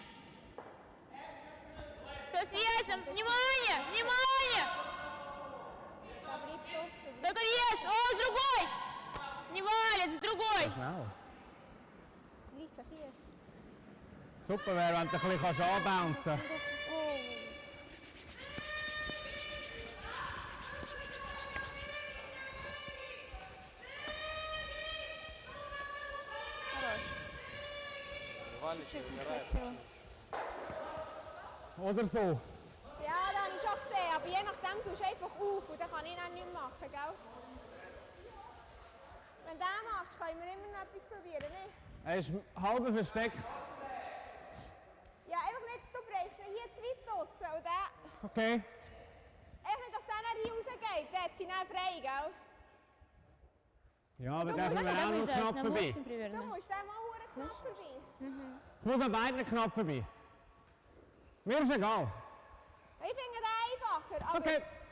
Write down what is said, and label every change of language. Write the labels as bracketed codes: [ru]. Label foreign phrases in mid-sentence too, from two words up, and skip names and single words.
[ru] Что с весом? Внимание! Внимание! [de] Da bleibt offen. [ru] Только вес! О, с другой! Не валит, с другой! [de] Schnell. 13,4. Super wäre, wenn du ein bisschen anbouncen kannst. [ru] Чуть-чуть не хватило. [de] Oder so. Ja, das habe ich schon gesehen, aber je nachdem tust du einfach auf und dann kann ich dann nichts machen, gell? Wenn du das machst, können wir immer noch etwas probieren, nicht? Er ist halb versteckt. Ja, einfach nicht, du brichst ihn hier zu weit draussen und der... Okay. Echt nicht, dass der dann hier rausgeht, dann hat sie dann frei, gell? Ja, aber Du der musst kommt ja auch noch knapp [ru] на [de] vorbei. [ru] 8 примерно. [de] Du musst den mal verdammt knapp vorbei. Ich muss an beiden knapp vorbei. Mir ist egal. Ich finde den einfacher, aber... Okay.